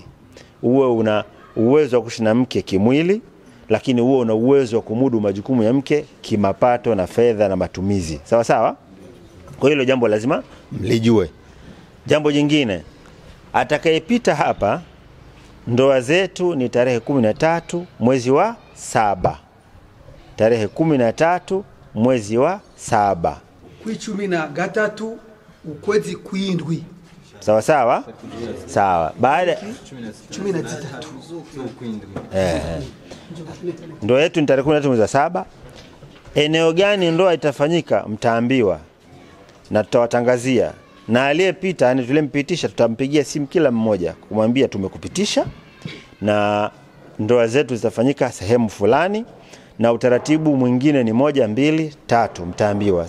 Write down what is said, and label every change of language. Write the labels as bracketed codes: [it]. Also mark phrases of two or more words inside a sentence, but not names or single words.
[sw] Uwe una uwezo wa kuishi na mke kimwili, lakini uwe una uwezo wa kumudu majukumu ya mke kimapato na fedha na matumizi. Sawa sawa? Kwa hilo jambo lazima mlijue. Jambo jingine, atakayepita hapa, ndoa zetu ni tarehe 13 mwezi wa 7. Tarehe 13 mwezi wa 7. [rn] Kwicumi na gatatu ukwezi kwindwi. [sw] Sawa sawa? Sawa. Baada 13. Ndoa yetu ni tarehe 13 mwezi wa 7. Eneo gani ndoa itafanyika mtaambiwa na tutawatangazia. Na aliyepita, yani tulimpitisha, tutampigia simu kila mmoja kumwambia tumekupitisha na ndoa zetu zitafanyika sehemu fulani, na utaratibu mwingine ni 1 2 3 mtaambiwa.